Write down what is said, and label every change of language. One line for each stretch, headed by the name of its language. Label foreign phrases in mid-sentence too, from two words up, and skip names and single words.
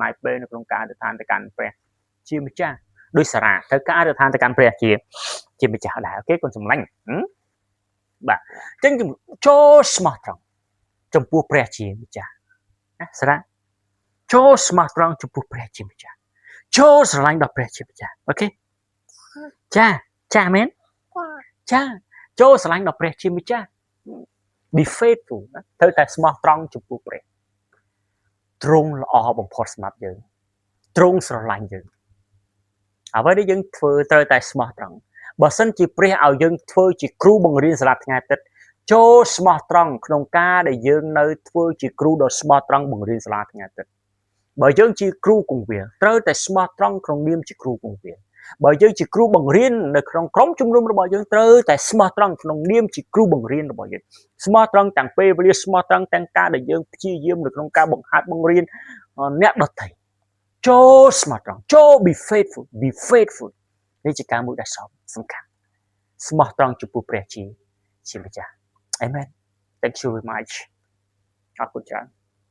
Khmer: ណាយពេលនៅក្នុងការអធិដ្ឋានទៅកាន់ព្រះជាម្ចាស់ដោយសារត្រូវការអធិដ្ឋានទៅកាន់ព្រះជាម្ចាស់ដែរអូខេកូនសម្លាញ់បាទអញ្ចឹងចូលស្មោះត្រង់ចំពោះព្រះជាម្ចាស់ណាសារៈចូលស្មោះត្រង់ចំពោះព្រះជាម្ចាស់ចូលស្រឡាញ់ដល់ព្រះជាម្ចាស់ អូខេចាមែនចាចូលស្រឡាញ់ដល់ព្រះជាម្ចាស់
English: be faithful
Khmer: ត្រូវតែស្មោះត្រង់ចំពោះព្រះទ្រង់ល្អបំផុតសម្រាប់យើងទ្រង់ស្រឡាញ់យើងអ្វីដែលយើងធ្វើត្រូវតែស្មោះត្រង់ បើសិនជាព្រះឲ្យយើងធ្វើជាគ្រូបង្រៀនសាលាថ្ងៃអាទិត្យចូលស្មោះត្រង់ក្នុងការដែលយើងនៅធ្វើជាគ្រូដ៏ស្មោះត្រង់ បង្រៀនសាលាថ្ងៃអាទិត្យបើយើងជាគ្រូគង្វាលត្រូវតែស្មោះត្រង់ក្នុងនាមជាគ្រូគង្វាលបើយើងជាគ្រូបង្រៀននៅក្នុងក្រុមជំនុំរបស់យើងត្រូវតែស្មោះត្រង់ក្នុងនាមជាគ្រូបង្រៀនរបស់យើងស្មោះត្រង់ទាំងពេលវេលាស្មោះត្រង់ទាំងការដែលយើងព្យាយាមនៅក្នុងការបង្ហាត់បង្រៀនអ្នកដទៃចូលស្មោះត្រង់ចូល
English: be faithful
Khmer: នេះជាការមួយដែលសំខាន់ស្មោះត្រង់ចំពោះព្រះជាម្ចាស់ Amen
English: Thank you very much
Khmer: អរគុណច្រើន